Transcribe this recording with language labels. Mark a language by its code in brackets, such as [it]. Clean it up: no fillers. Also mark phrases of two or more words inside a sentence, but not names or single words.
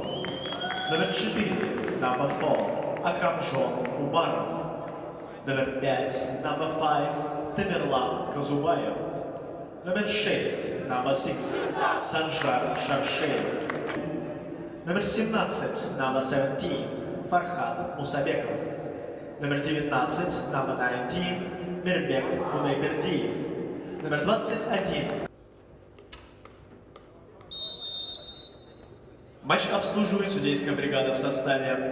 [ru] Номер 4, number 4, Akramjon Umarov. Номер 5, number 5, Tamerlan Kazubayev. Номер 6, number 6, Sanjar Sharshеев. Номер 17, number 17, Farhad Musabekov. Номер 19, number 19, Мирбек Кудайбердиев. Номер 21. Матч обслуживает судейская бригада в составе.